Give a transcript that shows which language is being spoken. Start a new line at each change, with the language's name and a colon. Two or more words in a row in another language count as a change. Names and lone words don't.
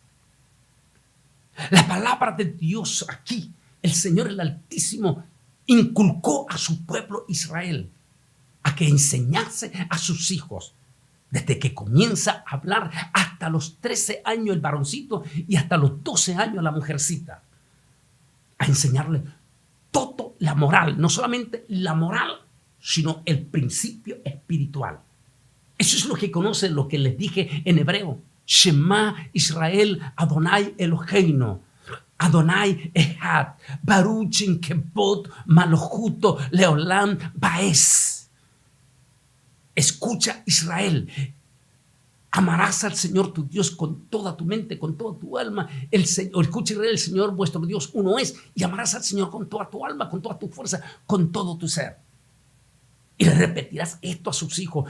Spanish: La palabra de Dios aquí, el Señor el Altísimo inculcó a su pueblo Israel a que enseñase a sus hijos desde que comienza a hablar hasta los 13 años el varoncito y hasta los 12 años la mujercita, a enseñarle toda la moral, no solamente la moral, sino el principio espiritual. Eso es lo que conocen, lo que les dije en hebreo,
Hebrew: שמע ישראל אדני אלהינו. אדני אחד. ברוך כבוד מלכותו לעולם ועד.
Spanish: Escucha, Israel. Amarás al Señor tu Dios con toda tu mente, con toda tu alma. Escucha, Israel, el Señor vuestro Dios uno es. Y amarás al Señor con toda tu alma, con toda tu fuerza, con todo tu ser. Y le repetirás esto a sus hijos.